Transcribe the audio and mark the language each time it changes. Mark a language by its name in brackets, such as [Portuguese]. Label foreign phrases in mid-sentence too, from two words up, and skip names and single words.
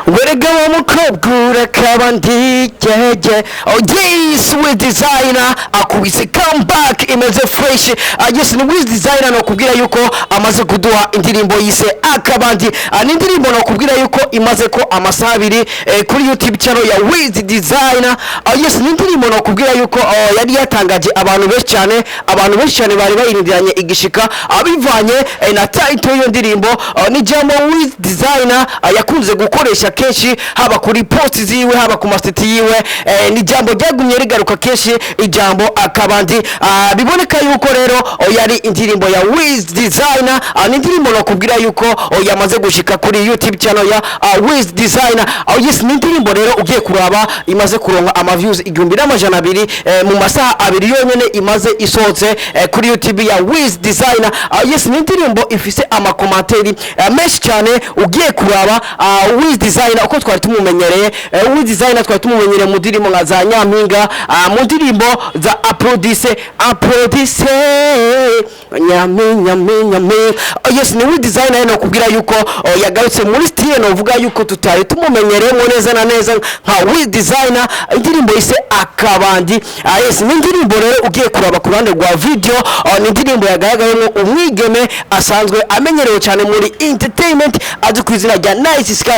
[Rundi] Werega wa mukobwa Akabandi jeje. [English] Oh yes, [Rundi] with designer akubise comeback imeze fresh. Yes, ni with designer no kubwira yuko amaze kuduha indirimbo yise Akabandi. Ni indirimbo no kubwira yuko imaze ko amasaha 2 kuri YouTube channel ya with designer. Yes, ni indirimbo no kubwira yuko yari yatangaje abantu benshi cyane bari bayirindiranye igishika abivanye na title yo ndirimbo. Ni jambo with designer yakunze gukoresha kenshi haba kuri post ziwe haba ku maseti yiwe. Ni jambo ryagumye rigaruka kenshi ijambo Akabandi. Biboneka yuko rero yari indirimbo ya with designer. Ni indirimbo no kubwira yuko yamaze gushika kuri YouTube channel ya with designer. Yes, ni indirimbo rero ugiye kuraba imaze kuronka ama views 1200 mu masaha 2 yonyene imaze isohotse kuri YouTube ya with designer. Yes, ni indirimbo ifise ama commentary menshi cyane ugiye kuraba with designer uko twari tumumenyereye. With designer twari tumumenyereye mu ndirimbo nka za Nyampinga, mu ndirimbo za aprodise Nyampinga. Yes, ni with designer no kubwira yuko yagarutse muri style no vuga yuko tutari tumumenyereye mu neza na neza nka with designer. Indirimbo ise Akabandi. Yes, ni indirimbo rero ugiye kuraba ku ruhande rwa video. Ni indirimbo yagaragayemo umwigeme asanzwe amenyerewe cyane muri entertainment azi ku izina rya Nice Sky.